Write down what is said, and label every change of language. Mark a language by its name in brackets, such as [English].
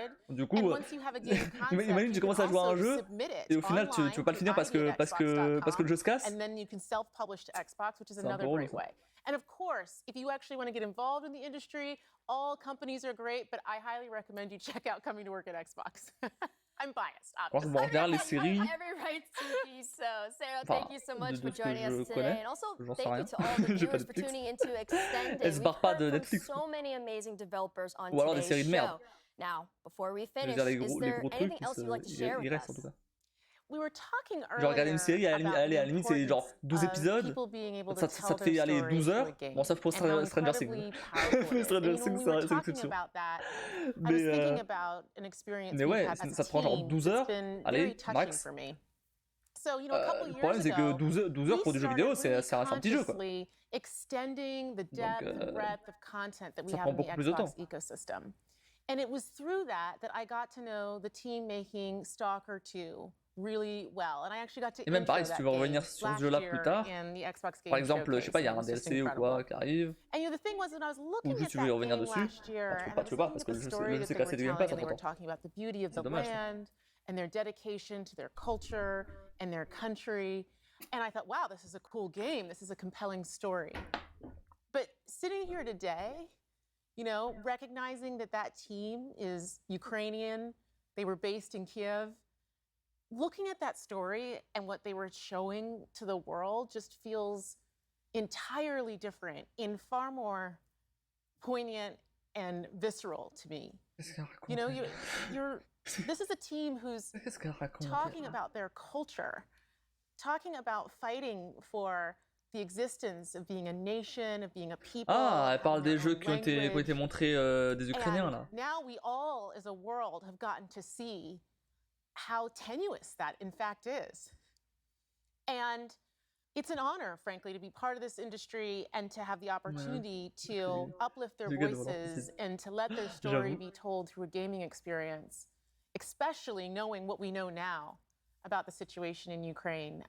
[French] Du coup, imagine tu commences à jouer à un jeu et au final tu veux pas le finir parce que le jeu se casse. C'est un peu relou, ça. [English] And of course, if you actually want to get involved in the industry, all companies are great, but I highly recommend you check out coming to work at Xbox. I'm biased, obviously. [French] En général, les séries... [English] Every right to be so. Sarah, thank you so much for joining us today. And also, thank you to all the viewers for tuning into Extended. [French] Elle se barre pas de Netflix. [English] So many amazing developers on [French] ou alors des séries de merde. [English] Now, before we finish, is there anything else you'd like to share with us? [French] Genre regarder une série, à la limite c'est genre 12 épisodes, ça te fait aller 12 heures, bon sauf pour Stranger Things. Stranger Things c'est l'exception. Mais ouais, ça te prend genre 12 heures, allez, max. Le problème c'est que 12 heures pour du jeu vidéo, c'est un petit jeu quoi. Donc ça prend beaucoup plus de temps. [English] And it was through that I got to know the team making Stalker 2 really well. And I actually got to [French] et même pareil, si tu veux revenir sur ce jeu-là plus tard, par exemple, je sais pas, il y a un DLC ou quoi qui arrive, ou juste tu veux y revenir dessus, tu veux pas, parce que le jeu s'est cassé du Game Pass entre temps. C'est dommage. [English] And their dedication to their culture and their country. And I thought, wow, this is a cool game. This is a compelling story. But sitting here today, you know, recognizing that team is Ukrainian, they were based in Kiev, looking at that story and what they were showing to the world just feels entirely different and far more poignant and visceral to me. You know, this is a team who's talking about their culture, talking about fighting for the existence of being a nation, of being a people. [French] Ah, elle parle des jeux qui ont été montrés des Ukrainiens là. [English] Now we all, as a world, have gotten to see how tenuous that in fact is. And it's an honor, frankly, to be part of this industry and to have the opportunity to uplift their voices and to let their story be told through a gaming experience, especially knowing what we know now about the situation in Ukraine.